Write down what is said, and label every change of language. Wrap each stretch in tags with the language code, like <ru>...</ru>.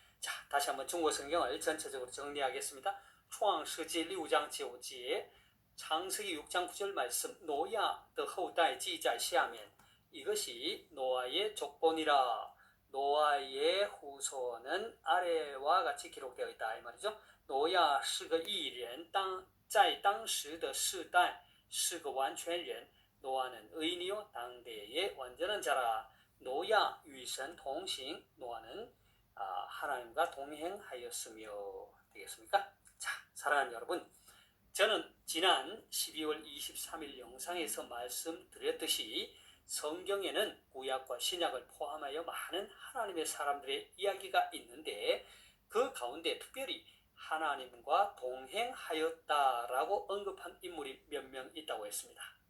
<ko>자, 다시 한번 중국어 성경을 전체적으로 정리하겠습니다.</ko> <zh>创世纪 6장 9节,</zh> <ko>창세기 6장 9절 말씀.</ko> <zh>挪亚的后代记在下面.</zh> <ko>이것이 노아의 족본이라. 노아의 후손은 아래와 같이 기록되어 있다 이 말이죠.</ko> <zh>挪亚是个义人，在当时的世代是个完全人。</zh> <ko>노아는 의인이요 당대의 완전한 자라.</ko> <zh>挪亚与神同行.</zh> <ko>노아는 하나님과 동행하였으며. 되겠습니까? 자, 사랑하는 여러분, 저는 지난 12월 23일 영상에서 말씀드렸듯이 성경에는 구약과 신약을 포함하여 많은 하나님의 사람들의 이야기가 있는데 그 가운데 특별히 하나님과 동행하였다라고 언급한 인물이 몇 명 있다고 했습니다.</ko>